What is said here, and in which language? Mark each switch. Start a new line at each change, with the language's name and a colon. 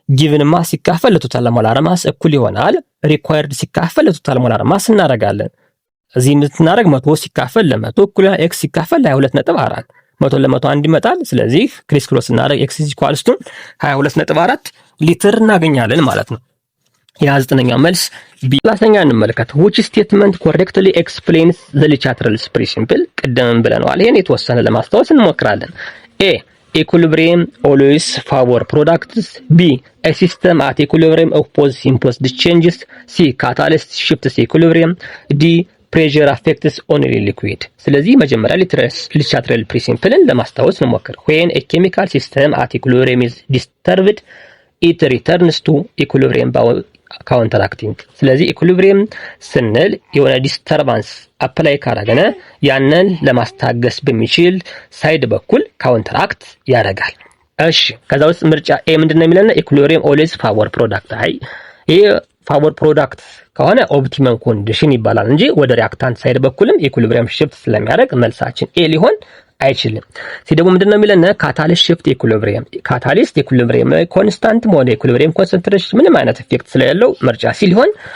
Amharic: ጊቭን ማስ ሲካፈል ለቶታል ሞላር ማስ እኩል ይሆናል ሪኳየርድ ሲካፈል ለቶታል ሞላር ማስ እናረጋለን። እዚህ ምትናረግ 100 ሲካፈል ለ100 እኩል ኤክስ ሲካፈል ለ22.4 100 ለ100 አንድ ይመጣል። ስለዚህ ክሪስ ክሮስ እናረግ ኤክስ ኢኳልስ ቱ 22.4 ሊትር እናገኛለን ማለት ነው። የ29ኛው መልስ ቢ። 30ኛ እንመልከት።
English: which statement correctly explains the Le Chatelier's principle?
Amharic: ቀደም ብለናል። ይሄን የተወሰነ ለማስታወስ እንሞክራለን። ኤ
English: equilibrium always favor products. B. A system at equilibrium opposes imposed changes. C. Catalyst shifts equilibrium. D. pressure affects only liquid.
Amharic: ስለዚህ መጀመሪያ ሊትራል ፕሪንሲፕልን ለማስታወስ እንሞክር።
English: when a chemical system at equilibrium is disturbed it returns to equilibrium by counteracting.
Amharic: ስለዚህ ኢኩሊብሪየም ስንል የሆነ ዲስተርባንስ አፕላይ ካረገነ ያንን ለማስታገስ በሚችል ሳይድ በኩል ካውንተራክት ያደርጋል። እሺ ከዛ ውስጥ ምርጫ ኤ ምንድነው የሚለና ኢኩሊብሪየም ኦልዌይስ ፋቮር ፕሮዳክት። አይ ይሄ ፋቮር ፕሮዳክት ከሆነ ኦፕቲመም ኮንዲሽን ይባላል እንጂ ወደ ሪአክታንት ሳይድ በኩልም ኢኩሊብሪየም ሽፍት ስለሚያደርግ መልሳችን ኤ ሊሆን አይችልም። ሲደሞ ምንድነው የሚለና ካታሊስት ሽፍት ኢኩሊብሪየም። ካታሊስት ኢኩሊብሪየም ኮንስታንት ሞድ ኢኩሊብሪየም ኮንሰንትሬሽን ምንም አይነት ኢፌክት ስለሌለው ምርጫ ሲ ሊሆን